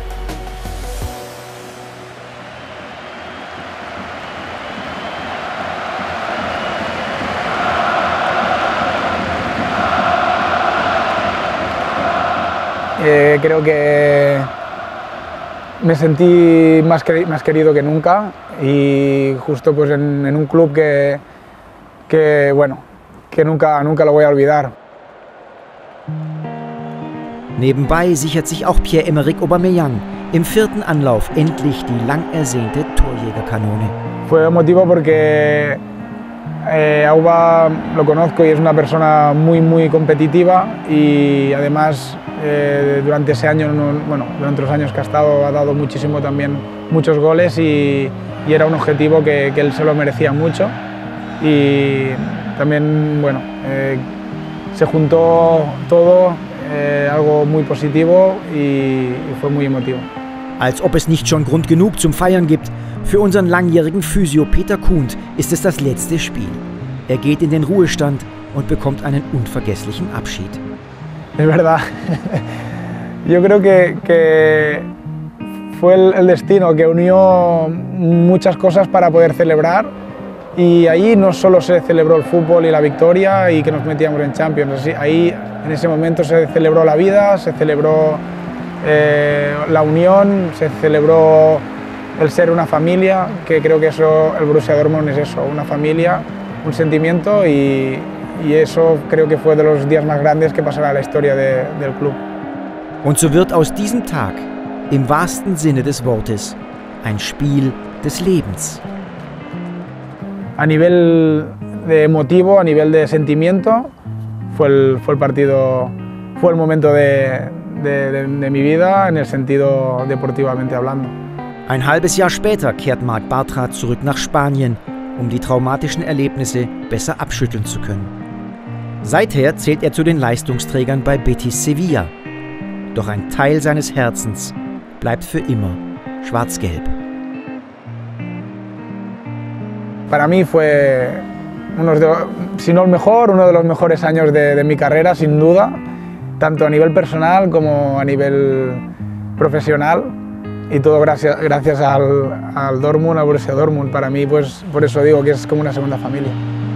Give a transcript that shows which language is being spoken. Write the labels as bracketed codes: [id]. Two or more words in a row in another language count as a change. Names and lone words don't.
[es] Creo que me sentí más querido que nunca y justo pues en un club que nunca lo voy a olvidar. [de] Nebenbei sichert sich auch Pierre-Emerick Aubameyang im 4. Anlauf endlich die lang ersehnte Torjägerkanone. [es] Fue emotivo porque Auba lo conozco y es una persona muy competitiva y además durante ese año, durante los años que ha estado, ha dado muchos goles y era un objetivo que él se lo merecía mucho y también se juntó todo, algo muy positivo y fue muy emotivo. [de] Als ob es nicht schon Grund genug zum Feiern gibt. Für unseren langjährigen Physio Peter Kuhnt ist es das letzte Spiel. Er geht in den Ruhestand und bekommt einen unvergesslichen Abschied. [es] Es verdad. Yo creo que fue el destino que unió muchas cosas para poder celebrar y ahí no solo se celebró el fútbol y la victoria y que nos metíamos en Champions, ahí en ese momento se celebró la vida, se celebró la unión, se celebró el ser una familia, que creo que eso, el Borussia Dortmund es eso, una familia, un sentimiento y eso creo que fue de los días más grandes que pasará en la historia del club. [de] Und so wird aus diesem Tag, im wahrsten Sinne des Wortes, ein Spiel des Lebens. [es] A nivel de emotivo, a nivel de sentimiento, fue el partido, fue el momento de mi vida en el sentido deportivamente hablando. [de] Ein halbes Jahr später kehrt Marc Bartra zurück nach Spanien, um die traumatischen Erlebnisse besser abschütteln zu können. Seither zählt er zu den Leistungsträgern bei Betis Sevilla. Doch ein Teil seines Herzens bleibt für immer schwarz-gelb. [es] Para mí fue, si no el mejor, uno de los mejores años de mi carrera, sin duda, tanto a nivel personal como a nivel profesional. Y todo gracias al Dortmund, al Borussia Dortmund. Para mí, pues por eso digo que es como una segunda familia.